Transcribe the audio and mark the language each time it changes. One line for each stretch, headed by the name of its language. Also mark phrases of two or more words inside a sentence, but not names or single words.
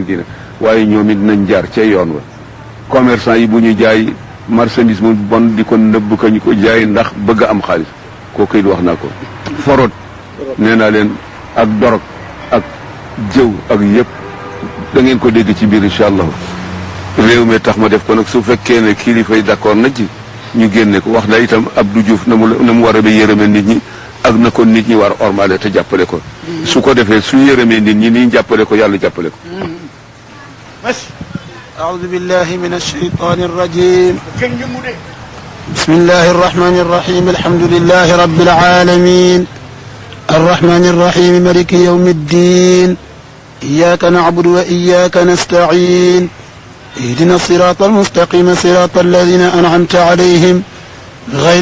Wolof: diine waaye ñoom it nañ jaar ca yoon wa commerçant yi bu ñu jaay marchandise mu bon di ko nëbb ko ñu ko jaay ndax bëgg am xaalis kooku it wax naa ko forot nee naa leen ak dorog ak jëw ak yëpp da ngeen ko dégg ci biir
Arabic: إن شاء الله
Wolof: réew mi tax ma def ko nag su fekkee ne kilifa yi d'accord na ci ñu génne ko wax na itam Abdou Diouf na mu war a ba yërëme nit ñi ak na ko nit ñi war a ormale te jàppale ko su ko defee su yërëmee nit ñi ni jàppale ko yàlla jàppale ko
Arabic: أعوذ بالله من الشيطان الرجيم بسم الله الرحمن الرحيم الحمد لله رب العالمين الرحمن الرحيم مالك يوم الدين إياك نعبد وإياك نستعين اهدنا الصراط المستقيم صراط الذين أنعمت عليهم غير